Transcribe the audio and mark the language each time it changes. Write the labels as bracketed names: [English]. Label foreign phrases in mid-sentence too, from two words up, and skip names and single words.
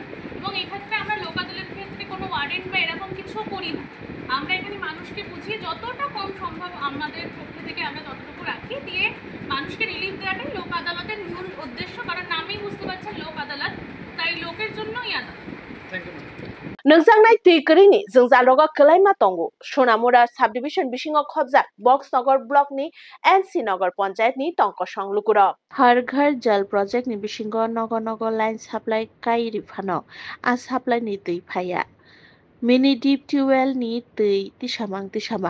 [Bangla] এবং এক্ষেত্রে আমরা লোক আদালতের ক্ষেত্রে কোনো ওয়ারেন্ট বা এরকম কিছু করি না। আমরা এখানে মানুষকে বুঝিয়ে যতটা কম সম্ভব আমাদের পক্ষ থেকে আমরা ততটুকু রাখি, দিয়ে মানুষকে রিলিফ দেওয়াটাই লোক আদালতের মূল উদ্দেশ্য। কারণ নামেই বুঝতে পারছেন লোক আদালত, তাই লোকের জন্যই আদালত। [Bodo] नोंजांनाय दैगोरिनि जोंजालगा कलाइमा तंगो सोनामुरा साब डिविजन बिसिङाव खबजा बक्सनगर ब्लकनि एनसी नगर पञ्चायतनि टंक संलुकुर हर घर जल प्रोजेक्टनि बिसिङाव नगर नगर लाइन साप्लाइ काइरि फानो आ साप्लाइनि दै फाया मिनि डिप टिउबवेलनि दै तिसामां